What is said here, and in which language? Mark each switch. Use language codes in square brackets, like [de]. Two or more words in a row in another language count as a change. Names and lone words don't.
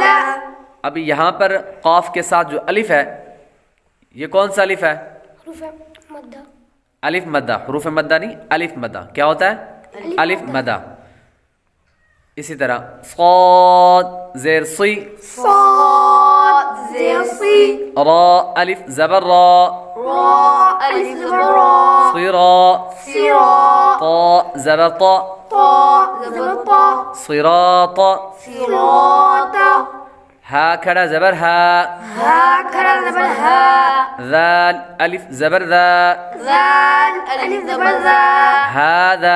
[ur] اب یہاں پر قاف کے ساتھ جو الف ہے یہ کون سا الف ہے؟ حروف مدہ، الف مدہ، حروف مدہ نہیں، الف مدہ کیا ہوتا ہے؟ الف مدہ۔ اسی طرح صاد زیر صی، صاد زیر صی، را الف زبر را، را الف زبر را، صرا، صرا، طا زبر طا، طا زبر طا، صراط، صراط، ہا کھڑا زبر ہا، ہا کھڑا زبر ہا، ذال الف زبر ذا، ذال الف زبر ذا، هذا،